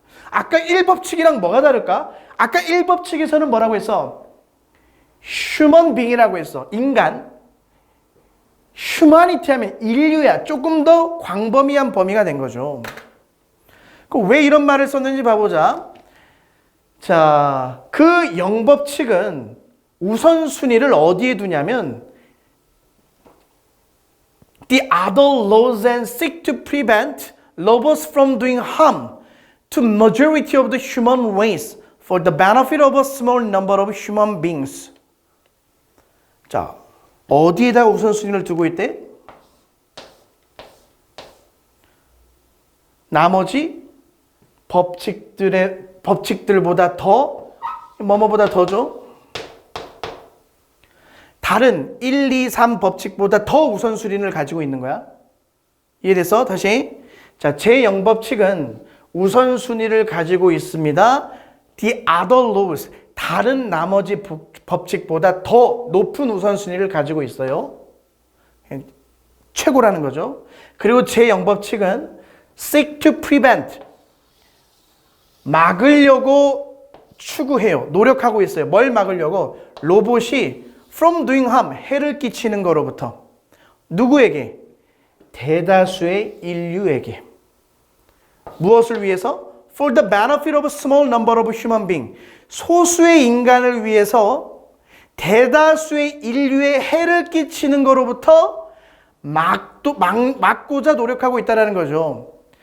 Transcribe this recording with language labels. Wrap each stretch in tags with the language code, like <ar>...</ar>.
<ko>아까 1법칙이랑 뭐가 다를까? 아까 1법칙에서는 뭐라고 했어? human being이라고 했어. 인간. humanity 하면 인류야. 조금 더 광범위한 범위가 된 거죠. 왜 이런 말을 썼는지 봐보자. 자, 그 0법칙은 우선순위를 어디에 두냐면</ko> <en>The other laws and seek to prevent robots from doing harm to majority of the human race for the benefit of a small number of human beings.</en> <ko>자, 어디에다 우선순위를 두고 있대? 나머지 법칙들보다 더, 뭐뭐보다 더죠? 다른 1, 2, 3 법칙보다 더 우선순위를 가지고 있는 거야. 이해됐어? 다시. 자, 제0법칙은 우선순위를 가지고 있습니다.</ko> <en>The other laws,</en> <ko>다른 나머지 법칙보다 더 높은 우선순위를 가지고 있어요. 최고라는 거죠. 그리고 제0법칙은</ko> <en>seek to prevent,</en> <ko>막으려고 추구해요. 노력하고 있어요. 뭘 막으려고? 로봇이</ko> <en>from doing harm,</en> <ko>해를 끼치는 거로부터. 누구에게? 대다수의 인류에게. 무엇을 위해서?</ko> <en>For the benefit of a small number of human beings.</en> <ko>소수의 인간을 위해서 대다수의 인류에 해를 끼치는 거로부터 막고자 노력하고 있다는 거죠.</ko>